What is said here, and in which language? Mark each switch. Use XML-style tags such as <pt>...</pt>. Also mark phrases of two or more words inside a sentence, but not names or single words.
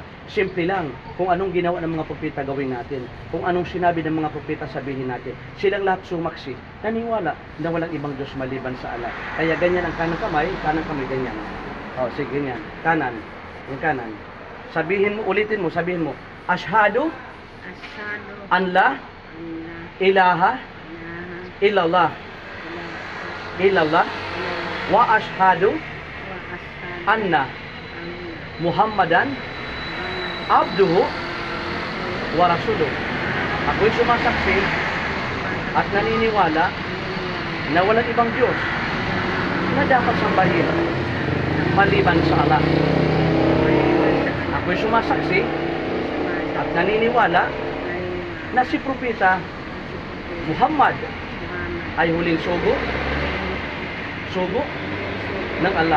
<tl>Simple lang, kung anong ginawa ng mga propeta gawin natin. Kung anong sinabi ng mga propeta sabihin natin. Silang lahat sumaksi, naniwala na walang ibang Diyos maliban sa Allah. Kaya ganyan ang kanang kamay ganyan. Sige, ganyan. Kanan, yung kanan. Sabihin mo, ulitin mo, sabihin mo,</tl> <ar>أشهد أشهد أن لا إله إلا الله إلا الله وأشهد أن محمدا عبده ورسوله.</ar> <tl>Ako'y sumasaksi at naniniwala na walang ibang Diyos na dapat sambahin maliban sa Allah. Ako'y sumasaksi at naniniwala na si Propeta Muhammad ay huling sugo ng Allah.</tl>